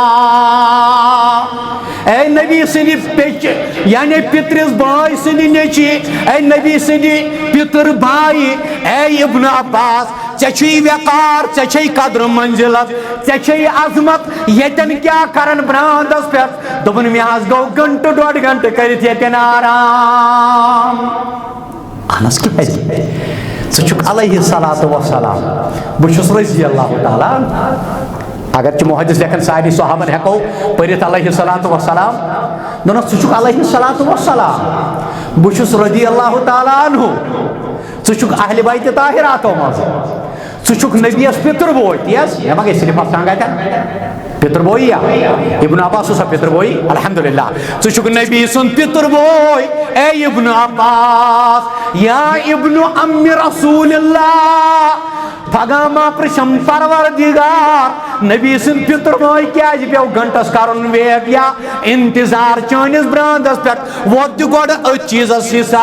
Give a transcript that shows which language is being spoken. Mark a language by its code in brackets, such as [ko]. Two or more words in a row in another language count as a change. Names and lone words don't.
[ks] اے نبی سندِ پیچہِ یعنی پترس بٲے سٕنٛدِ نیٚچی اے نبی سٕنٛدِ پتر بھایی اے ابن عباس ژےٚ چھُے وقار ژےٚ چھے قدر منزلت ژےٚ چھے عظمت ییٚتٮ۪ن کیٛاہ کرن براندس پٮ۪ٹھ دوٚپُن مےٚ حظ گوٚو گھنٹہٕ ڈۄڑ گھنٹہٕ کٔرِتھ ییٚتٮ۪ن آرام اہنس کیٛازِ ژٕ چھُکھ [ar] علیہ الصلاۃ والسلام [ks] بہٕ چھُس [ar] رضی اللہ تعالیٰ [ks] اگرچہ محدث لیکن سارے صحابن ہیکو پٔرِتھ [ar] علیہ الصلاۃ والسلام [ks] دوٚپنس ژٕ چھُکھ [ar] علیہ الصلاۃ والسلام [ks] بہٕ چھُس [ar] رضی اللہ تعالیٰ عنہ [ks] ژٕ چھُکھ اہلِ بیتِ طاہراتو منٛز ژٕ چھُکھ نبیس پتر بوے تیز مےٚ ما گٔے صرف افسان گژھن پتر بوئی یا ابن عباس اوسا پتر بوئی الحمدللہ ژٕ چھُکھ نبی سُنٛد پتر بوے اے ابن عباس [ar] یا ابن ام رسول اللہ [ks] پگاہ ما پرٛژھم پروردگار نبی سُنٛد پتر بوے کیازِ پیو گھنٹس کرُن ویٹ یا انتظار چٲنِس براندس پٮ۪ٹھ ووت تہِ گۄڈٕ أتھۍ چیٖزس